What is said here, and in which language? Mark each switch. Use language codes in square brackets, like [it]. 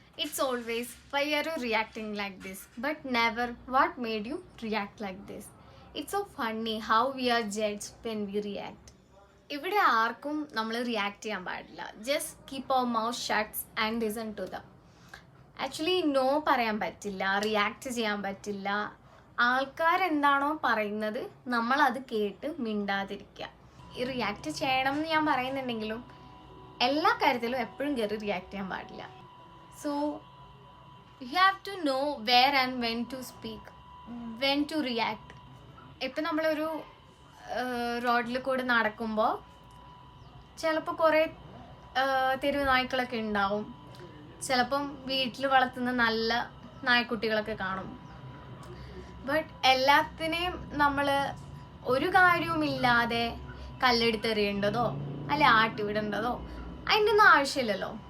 [en] It's always why are you reacting like this, but never what made you react like this. It's so funny how we are judged when we react. [ml] ഇവിടെ ആർക്കും നമ്മൾ react ചെയ്യാൻ പാടില്ല. [en] Just keep our mouth shuts and listen to them. [ml] Actually no പറയാൻ പറ്റില്ല, react ചെയ്യാൻ പറ്റില്ല. ആൾക്കാരെന്താണോ പറയുന്നത് നമ്മൾ അത് കേട്ട് മിണ്ടാതിരിക്കുക. ഈ റിയാക്ട് ചെയ്യണം എന്ന് ഞാൻ പറയുന്നുണ്ടെങ്കിലും എല്ലാ കാര്യത്തിലും എപ്പോഴും കയറി റിയാക്ട് ചെയ്യാൻ പാടില്ല. [en] So you have to know where and when to speak, when to react. [ml] ഇപ്പം നമ്മളൊരു റോഡിൽ കൂടെ നടക്കുമ്പോൾ ചിലപ്പോൾ കുറേ തെരുവ് നായ്ക്കളൊക്കെ ഉണ്ടാവും. ചിലപ്പം വീട്ടിൽ വളർത്തുന്ന നല്ല നായ്ക്കുട്ടികളൊക്കെ കാണും. ബട്ട് എല്ലാത്തിനെയും നമ്മൾ ഒരു കാര്യവുമില്ലാതെ കല്ലെടുത്തെറിയേണ്ടതോ അല്ലെ ആട്ടിവിടേണ്ടതോ അതിൻ്റെ ഒന്നും ആവശ്യമില്ലല്ലോ.